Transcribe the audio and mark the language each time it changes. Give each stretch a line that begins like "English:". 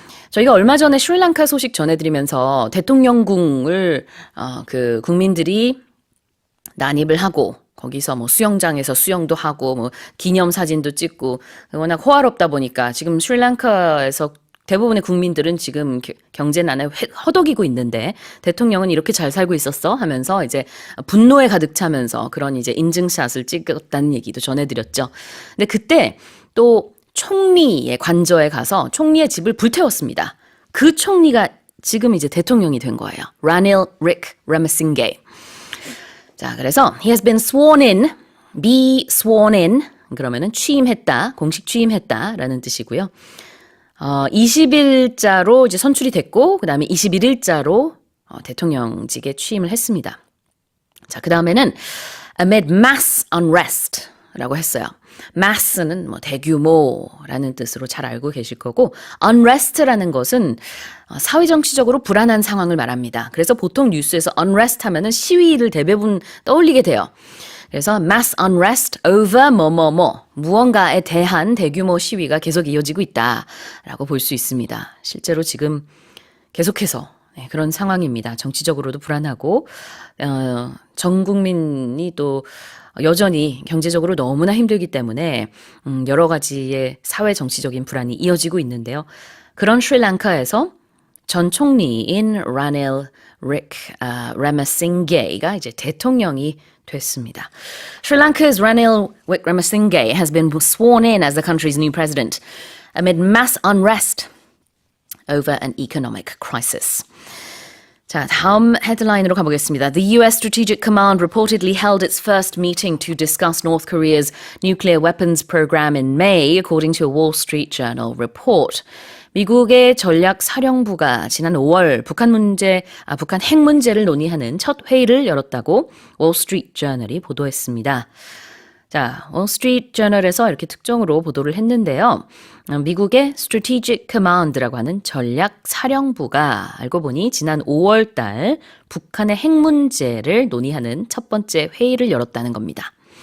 Korean: 저희가 얼마 전에 스리랑카 소식 전해드리면서 대통령궁을 국민들이 난입을 하고 거기서 뭐 수영장에서 수영도 하고 뭐 기념사진도 찍고 워낙 호화롭다 보니까 지금 스리랑카에서 대부분의 국민들은 지금 경제난에 허덕이고 있는데 대통령은 이렇게 잘 살고 있었어 하면서 이제 분노에 가득 차면서 그런 이제 인증샷을 찍었다는 얘기도 전해드렸죠. 근데 그때 또 총리의 관저에 가서 총리의 집을 불태웠습니다. 그 총리가 지금 이제 대통령이 된 거예요. 라닐 위크레메싱게. 자, 그래서
English: he has been sworn in, be sworn in
Korean: 그러면은 취임했다, 공식 취임했다라는 뜻이고요. 20일자로 이제 선출이 됐고 그다음에 21일자로 대통령직에 취임을 했습니다. 자, 그다음에는
English: amid mass unrest
Korean: 라고 했어요. mass는 뭐 대규모라는 뜻으로 잘 알고 계실 거고 unrest라는 것은 사회정치적으로 불안한 상황을 말합니다. 그래서 보통 뉴스에서 unrest 하면은 시위를 대부분 떠올리게 돼요. 그래서
English: mass unrest over
Korean: 뭐뭐뭐 무언가에 대한 대규모 시위가 계속 이어지고 있다라고 볼 수 있습니다. 실제로 지금 계속해서 그런 상황입니다. 정치적으로도 불안하고 전 국민이 또 여전히 경제적으로 너무나 힘들기 때문에 여러 가지의 사회 정치적인 불안이 이어지고 있는데요. 그런 스리랑카에서 전 총리인 라닐 위크레메싱게가 이제 대통령이 됐습니다.
English: Sri Lanka's Ranil Wickremesinghe has been sworn in as the country's new president amid mass unrest over an economic crisis.
Korean: 자, 다음 헤드라인으로 가보겠습니다.
English: The US Strategic Command reportedly held its first meeting to discuss North Korea's nuclear weapons program in May, according to a Wall Street Journal report.
Korean: 미국의 전략사령부가 지난 5월 북한 핵 문제를 논의하는 첫 회의를 열었다고 월스트리트 저널이 보도했습니다. 자, 월스트리트 저널에서 이렇게 특종으로 보도를 했는데요. 미국의 Strategic Command라고 하는 전략사령부가 알고 보니 지난 5월 달 북한의 핵 문제를 논의하는 첫 번째 회의를 열었다는 겁니다.